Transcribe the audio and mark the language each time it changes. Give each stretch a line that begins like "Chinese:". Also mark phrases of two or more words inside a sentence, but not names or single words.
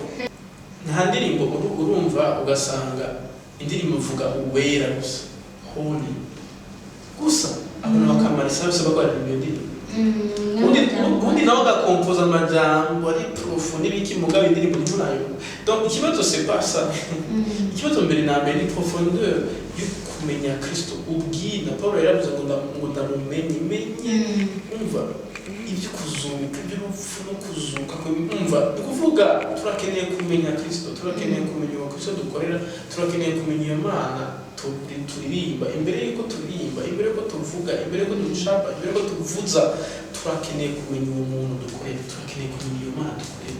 Rundi: Nta ndirimbo urumva ugasanga indirimbo ivuga uwera gusa holy gusa abantu bakamara isaha bagwarira iyo ndirimbo ubundi nawe agakompoza amajambo ari profo n'ibiki mugabo indirimbo nturayo.
French: Donc ikibazo c'est pas ça.
Rundi: Ikibazo mbere na mbere ni profondeur yo kumenya Kristo ubwina. Paulo yaravuze ngo ndamumenye umva ibyo kuzuka by'urupfu no kuzuka umva kuvuga turakeneye kumenya Kristo, turakeneye kumenya uwo Kristo dukorera, turakeneye kumenya iyo Mana turirimba imbere yuko turirimba, imbere yuko tuvuga, imbere yuko ducapa, imbere yuko tuvuza, turakeneye kumenya uwo muntu dukorera, turakeneye kumenya iyo Mana dukorera.